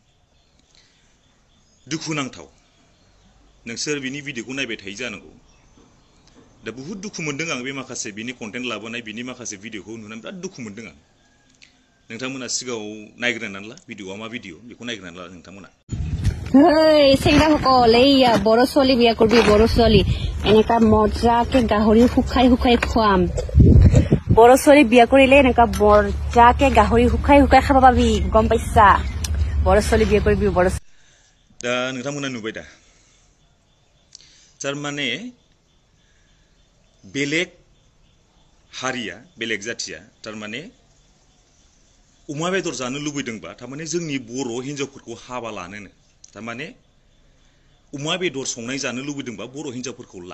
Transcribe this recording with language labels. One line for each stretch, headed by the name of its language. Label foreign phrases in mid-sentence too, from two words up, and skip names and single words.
Bodo: दुखुनांथाव, नोंसोर बिनि भिडिअखौ नायबाय थायो जानांगौ। दा बुहुद दुखु मोनदों आं बे माखासे बिनि कन्टेन्ट लाबोनाय बिनि माखासे भिडिअखौ नुनानै बिराद दुखु मोनदों आं। नोंथांमोना सिगाङाव नायग्रोनानै ला भिडिअआ मा भिडिअ बेखौ नायग्रोनानै ला नोंथांमोना।
Assamese: Hey, सेंग्राসকল এইয়া বড় ছোৱালী বিয়া করবি বড় ছোৱালী এনেকা মজাকে গাহৰি শুকাই শুকাই খুৱাম বড় ছোৱালী বিয়া কৰিলে এনেকা মজাকে গাহৰি শুকাই শুকাই খাব পাবি গম পাইছা বড় ছোৱালী বিয়া কৰিবি বড়
Bodo: दा नोंथांमोना नुबाय दा तारमाने बेलेग हारिया बेलेग जाथिया तारमाने अमा बेदर जानो लुबैदोंबा तारमाने जोंनि बर' हिन्जावफोरखौ हाबा लानोनो तारमाने अमा बेदर संनाय जानो लुबैदोंबा बर' हिन्जावफोरखौ ला।